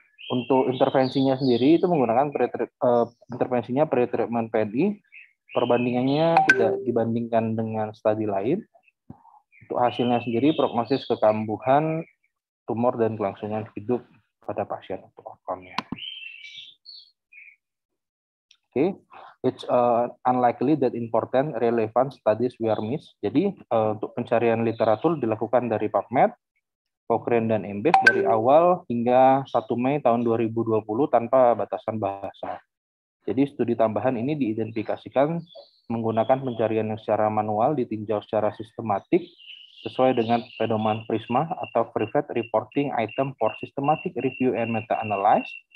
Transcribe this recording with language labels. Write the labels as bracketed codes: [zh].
[id] Untuk intervensinya sendiri itu menggunakan intervensinya pre-treatment PNI, perbandingannya tidak dibandingkan dengan studi lain. Untuk hasilnya sendiri, prognosis kekambuhan tumor dan kelangsungan hidup pada pasien untuk outcome-nya. [en] Okay. It's unlikely that important relevant studies were missed. [id] Jadi untuk pencarian literatur dilakukan dari PubMed, Cochrane, dan Embase dari awal hingga 1 Mei tahun 2020 tanpa batasan bahasa. Jadi studi tambahan ini diidentifikasikan menggunakan pencarian yang secara manual, ditinjau secara sistematik, sesuai dengan pedoman PRISMA atau Privet Reporting Item for Systematic Review and Meta-Analysis.